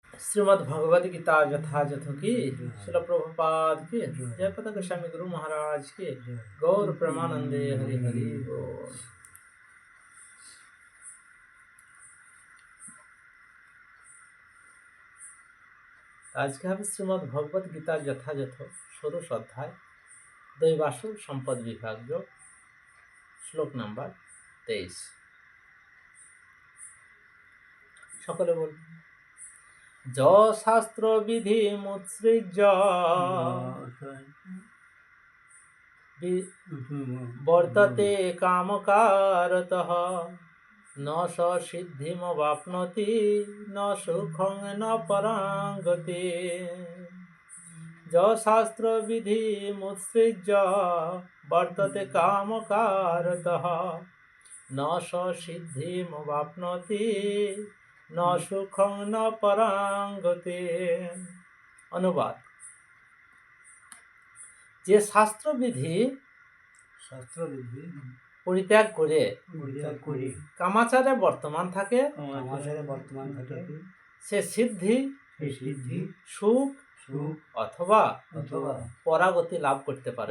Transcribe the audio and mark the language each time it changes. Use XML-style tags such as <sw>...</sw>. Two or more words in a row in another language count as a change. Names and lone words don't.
<hi>श्रीमद् भगवद गीता यथायथ की श्रील प्रभुपाद की जय पता गोस्वामी गुरु महाराज की गौर प्रेमानंदे हरि हरि बोल।</hi> <bn>আজকে হবে শ্রীমদ্ ভগবদ গীতার যথাযথ ষোড়শ অধ্যায় দৈবাসু সম্পদ বিভাগ শ্লোক নাম্বার 23। সকলে বলবেন,</bn> <sa>য শাস্ত্র বিধি মুৎসৃজ্য বর্ততে কামকারতঃ ন স সিদ্ধিমবাপ্নোতি ন সুখং ন পরাং গতি। য শাস্ত্র বিধি মুৎসৃজ্য বর্ততে কামকারতঃ ন স সিদ্ধিমবাপ্নোতি ন সুখং ন পরাং গতি।</sa> <bn>অনুবাদ: যে শাস্ত্রবিধি পরিত্যাগ করে কামাচারে বর্তমান থাকে সে সিদ্ধি সুখ অথবা পরাগতি লাভ করতে পারে।</bn>